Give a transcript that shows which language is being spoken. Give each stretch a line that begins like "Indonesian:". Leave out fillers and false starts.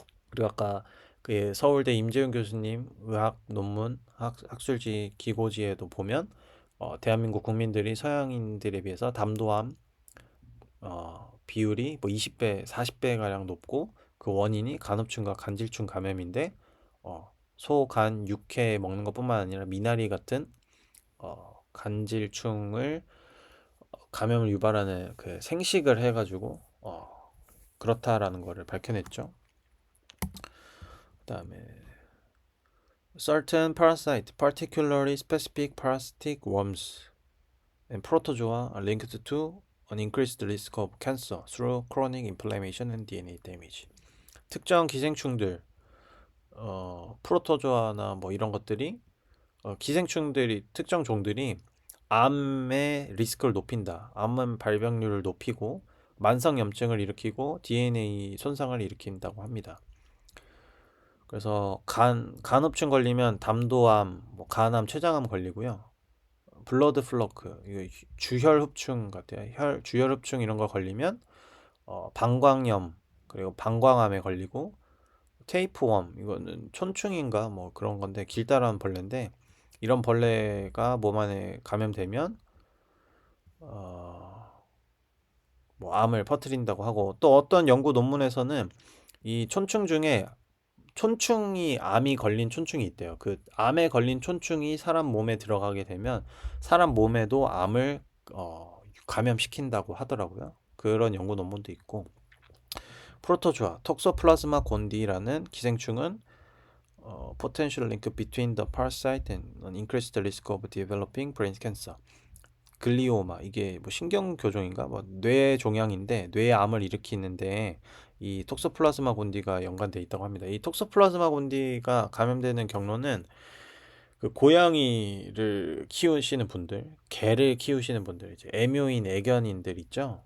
Korean: 그리고 아까 그 서울대 임재윤 교수님 의학 논문 학술지 기고지에도 보면 대한민국 국민들이 서양인들에 비해서 담도암 비율이 뭐 20배, 40배 가량 높고 그 원인이 간흡충과 간질충 감염인데 소, 간, 육회 먹는 것뿐만 아니라 미나리 같은 간질충을 감염을 유발하는 그 생식을 해가지고 그렇다라는 거를 밝혀냈죠. 그다음에
English: certain parasite, particularly specific parasitic worms and protozoa are linked to an increased risk of cancer through chronic inflammation and DNA damage.
Korean: 특정 기생충들, 프로토조아나 뭐 이런 것들이 기생충들이 특정 종들이 암의 리스크를 높인다. 암 발병률을 높이고 만성염증을 일으키고 DNA 손상을 일으킨다고 합니다. 그래서 간흡충 걸리면 담도암, 뭐 간암, 췌장암 걸리고요. 블러드 플러크, 이거 주혈흡충 같아요. 주혈흡충 이런 거 걸리면 방광염, 그리고 방광암에 걸리고 테이프웜, 이거는 촌충인가 뭐 그런 건데 길다란 벌레인데 이런 벌레가 몸 안에 감염되면 뭐 암을 퍼뜨린다고 하고 또 어떤 연구 논문에서는 이 촌충 중에 촌충이 암이 걸린 촌충이 있대요. 그 암에 걸린 촌충이 사람 몸에 들어가게 되면 사람 몸에도 암을 감염시킨다고 하더라고요. 그런 연구 논문도 있고 프로토조아, 톡소플라즈마 곤디라는 기생충은
English: potential link between the parasite and an increased risk of developing brain cancer.
Korean: 글리오마, 이게 뭐 신경교종인가 뭐 뇌종양인데 뇌암을 일으키는데 이 톡소플라즈마 곤디가 연관돼 있다고 합니다. 이 톡소플라즈마 곤디가 감염되는 경로는 그 고양이를 키우시는 분들, 개를 키우시는 분들, 이제 애묘인 애견인들 있죠.